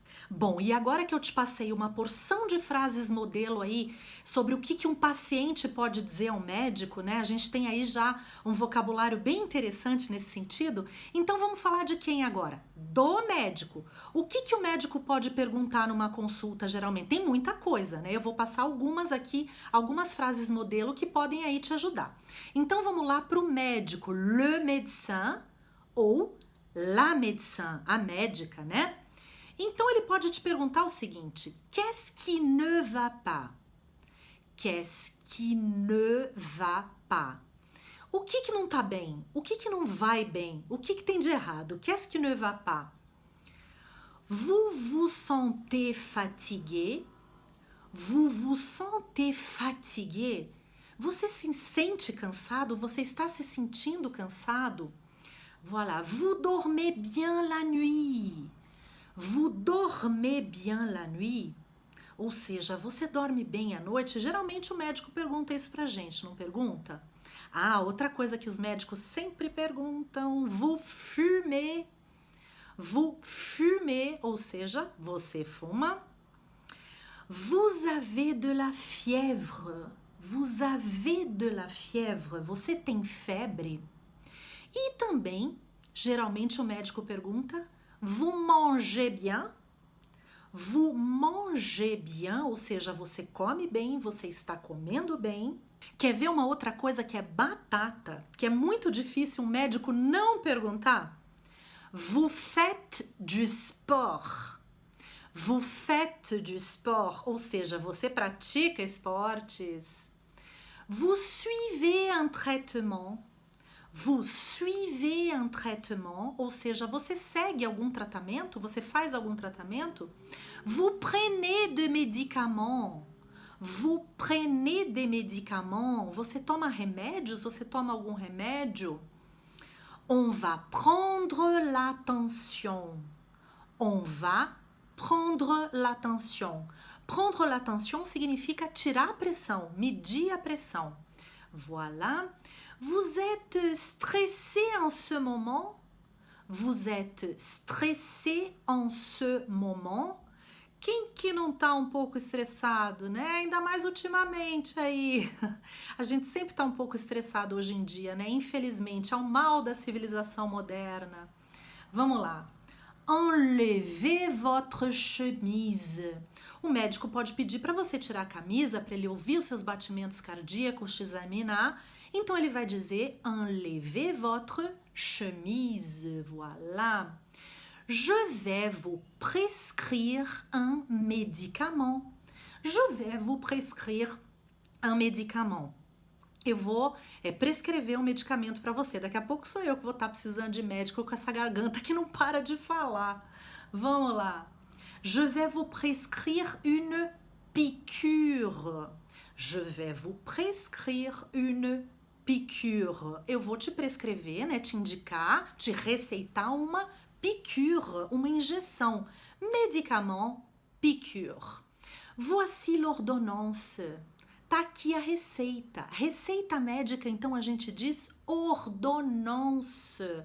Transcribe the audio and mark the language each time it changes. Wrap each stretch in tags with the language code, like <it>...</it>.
<pt>Bom, e agora que eu te passei uma porção de frases modelo aí sobre o que um paciente pode dizer ao médico, né? A gente tem aí já um vocabulário bem interessante nesse sentido. Então vamos falar de quem agora? Do médico. O que o médico pode perguntar numa consulta geralmente? Tem muita coisa, né? Eu vou passar algumas aqui, algumas frases modelo que podem aí te ajudar. Então vamos lá para o médico.</pt> <fr>Le médecin ou la médecin,</fr> <pt>a médica,</pt> <fr>né?</fr> <pt>Então ele pode te perguntar o seguinte:</pt> <fr>qu'est-ce qui ne va pas? Qu'est-ce qui ne va pas?</fr> <pt>O que não tá bem? O que não vai bem? O que tem de errado?</pt> <fr>Qu'est-ce qui ne va pas? Vous vous sentez fatigué? Vous vous sentez fatigué?</fr> <pt>Você se sente cansado? Você está se sentindo cansado?</pt> <fr>Voilà. Vous dormez bien la nuit? Vous dormez bien la nuit?</fr> <pt>Ou seja, você dorme bem à noite? Geralmente o médico pergunta isso pra gente, não pergunta? Ah, outra coisa que os médicos sempre perguntam:</pt> <fr>vous fumez? Vous fumez,</fr> <pt>ou seja, você fuma?</pt> <fr>Vous avez de la fièvre? Vous avez de la fièvre?</fr> <pt>Você tem febre? E também, geralmente o médico pergunta:</pt> <fr>vous mangez bien? Vous mangez bien,</fr> <pt>ou seja, você come bem, você está comendo bem. Quer ver uma outra coisa que é batata, que é muito difícil um médico não perguntar?</pt> <fr>Vous faites du sport? Vous faites du sport,</fr> <pt>ou seja, você pratica esportes.</pt> <fr>Vous suivez un traitement? Vous suivez un traitement,</fr> <pt>ou seja, você segue algum tratamento? Você faz algum tratamento?</pt> <fr>Vous prenez des médicaments? Vous prenez des médicaments?</fr> <pt>Você toma remédios? Você toma algum remédio?</pt> <fr>On va prendre l'attention. On va prendre l'attention. Prendre l'attention</fr> <pt>significa tirar a pressão, medir a pressão.</pt> <fr>Voilà. Vous êtes stressé en ce moment? Vous êtes stressé en ce moment?</fr> <pt>Quem que não tá um pouco estressado, né? Ainda mais ultimamente aí. A gente sempre tá um pouco estressado hoje em dia, né? Infelizmente, é o mal da civilização moderna. Vamos lá.</pt> <fr>Enlevez votre chemise.</fr> <pt>O médico pode pedir para você tirar a camisa para ele ouvir os seus batimentos cardíacos, te examinar. Então ele vai dizer</pt> <fr>enlevez votre chemise. Voilà. Je vais vous prescrire un médicament. Je vais vous prescrire un médicament.</fr> <pt>Eu vou prescrever um medicamento para você. Daqui a pouco sou eu que vou estar precisando de médico com essa garganta que não para de falar. Vamos lá.</pt> <fr>Je vais vous prescrire une piqûre. Je vais vous prescrire une piqûre.</fr> <pt>Eu vou te prescrever, né, te indicar, te receitar uma piqûre, uma injeção.</pt> <fr>Médicament, piqûre. Voici l'ordonnance.</fr> <pt>Tá aqui a receita. Receita médica, então a gente diz ordonnance.</pt>